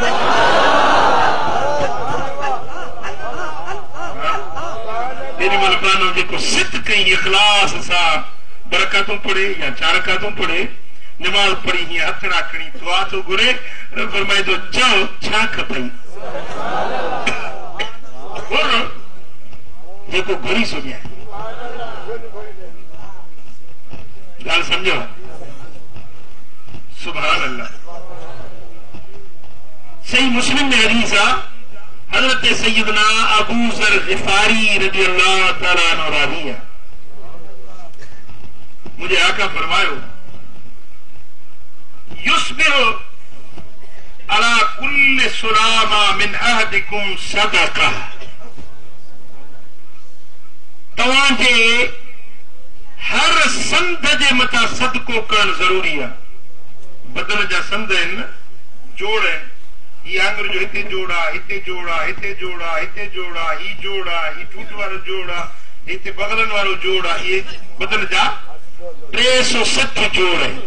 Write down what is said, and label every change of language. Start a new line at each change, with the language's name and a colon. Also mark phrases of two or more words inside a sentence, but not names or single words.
Sindhi: तेॾी महिल मानो जेको सित कई इख़लास सां बरकतूं पढ़े या 4 रकातूं पढ़े, नमाज़ पढ़ी हीअं हथड़ा खणी दुआ थो घुरे, फरमाए थो चओ छा खपई, जेको घुरी सो ॾियां। ॻाल्हि सम्झो?
Arabic: سبحان الله.
Sindhi: सही मुस्लिम में हदीस आहे, हज़रत सैयदना अबू ज़र ग़िफ़ारी
Arabic: رضي الله تعالى عنه
Sindhi: रावी आहे। मुझे आका फरमायो
Arabic: يصبح على كل سلامى من أحدكم صدقة.
Sindhi: तव्हांजे हर संद जे मथां सदको करणु ज़रूरी आहे। बदन जा संद आहिनि न, जोड़ आहिनि, ही आंगुर जो हिते जोड़ा, हिते जोड़ा, हिते जोड़ा, हिते जोड़ा, ही जोड़ा, ही ठूट वारो जोड़ा, हिते बगलनि वारो जोड़ा, इहे बदन जा 360 जोड़ आहिनि।